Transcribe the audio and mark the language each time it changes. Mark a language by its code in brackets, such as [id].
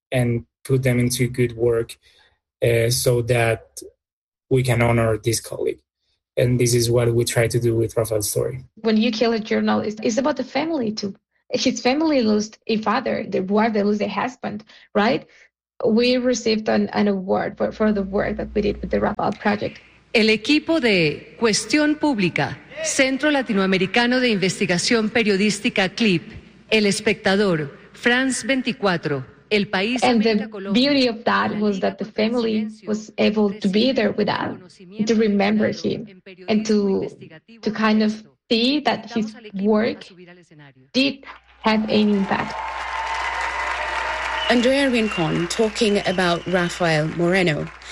[en] and put them into good work so that we can honor this colleague. And this is what we try to do with Rafael's story. When you kill a journalist, it's about the family too. His family lost a father, the wife, they lost a husband, right? We received an award for the work that we did with the Rafael project. [es] El equipo de Cuestión Pública, Centro Latinoamericano de Investigación Periodística CLIP, El Espectador, France 24, El País. [en] And the beauty of that was that the family was able to be there with us, to remember him, and to kind of see that his work did have an impact. Andrea Rincon talking about Rafael Moreno.